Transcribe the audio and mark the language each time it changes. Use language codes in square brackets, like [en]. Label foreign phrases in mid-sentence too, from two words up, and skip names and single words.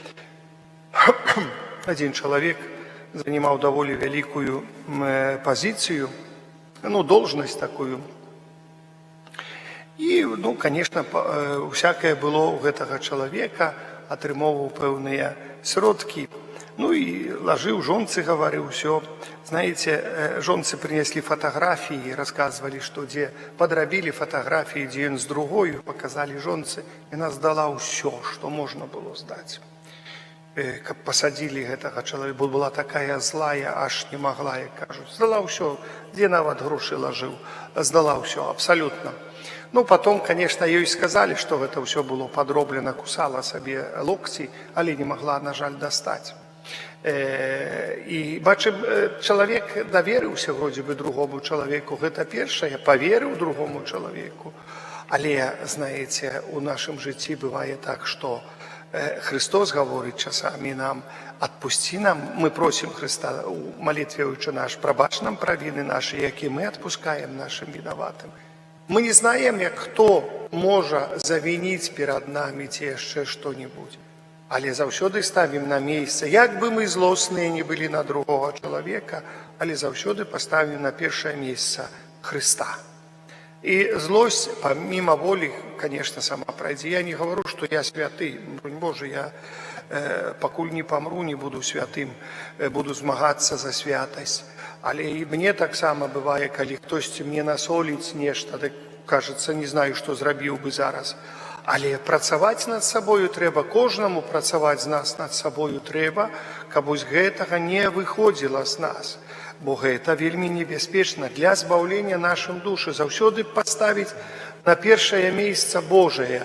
[be] Адзін чалавек занимаў даволі вялікую пазіцыю, должнасць такую. І, конечно, усякае было ў гэтага чалавека, атрымоўваў пэўныя сродкі, [ru] Ну и ложил, [be] жонцы говорил, все. [ru] Знаете, жонцы принесли фотографии, рассказывали, что где подробили фотографии, где он с другой, показали жонцы, и она сдала все, что можно было сдать. Как посадили этого человека, была такая злая, аж не могла, я кажу. Сдала все, где [be] нават гроши [ru] ложил, сдала все, абсолютно. Ну, потом, конечно, ей сказали, что это все было подроблено, кусала себе локти, [be] але не могла, на жаль, достать. І бачым, чалавек даверыўся [ru] вроде бы [be] другому чалавеку, гэта першае, паверыў другому чалавеку. Але, знаете, у нашым жыцці бывае так, што Христос гаворыць часамі нам, [ru] отпусти нам, мы просим Христа у молитве «Отче наш», [be] прабач нам правины наши, які [ru] мы отпускаем нашим виноватым. Мы не знаем, [be] як хто можа завініць перад намі ці яшчэ што-небудзь. Але заўсёды ставім на месца, як бы мы злосныя не былі на другого чалавека, але заўсёды паставім на першае месца Христа. [ru] И злость, помимо воли, конечно, сама пройдет. Я не говорю, что я святый. Боже, я покуль не помру, не буду святым, буду змагаться за святость. Але и мне так само бывает, когда кто-то мне насолить нечто, так, кажется, не знаю, что [be] зрабіў бы зараз. Але працаваць над сабою трэба, кожнаму працаваць з нас над сабою трэба, каб вось гэтага не выходзіла з нас. Бо гэта вельмі небяспечна для збаўлення нашым душы. Заўсёды паставіць на першае месца Божае.